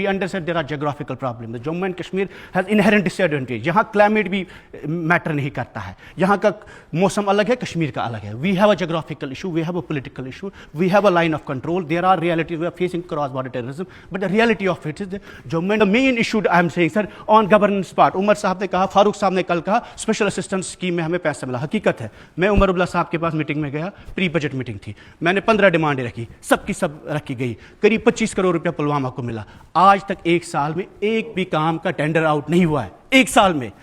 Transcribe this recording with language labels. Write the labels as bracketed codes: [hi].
[en] We understand there are geographical problems. The Jammu and Kashmir has inherent disadvantage. [ur] یہاں climate بھی metre نہیں کرتا ہے, یہاں کا موسم الگ ہے, کشمیر کا الگ ہے. [en] We have a geographical issue, we have a political issue, we have a line of control. There are realities, we are facing cross-border terrorism, but the reality of it is that Jammu and the main issue I am saying sir on governance part. [ur] عمر صاحب نے کہا, فاروق صاحب نے کل کہا special assistant scheme میں ہمیں پیسہ ملا. حقیقت ہے میں عمر عبداللہ صاحب کے پاس میٹنگ میں گیا, پری بجٹ میٹنگ تھی, میں نے 15 ڈیمانڈیں رکھی, سب کی سب رکھی گئی, قریب 25 کروڑ روپیہ پلوامہ کو ملا. آج تک ایک سال میں ایک بھی کام کا ٹینڈر آؤٹ نہیں ہوا ہے, ایک سال میں.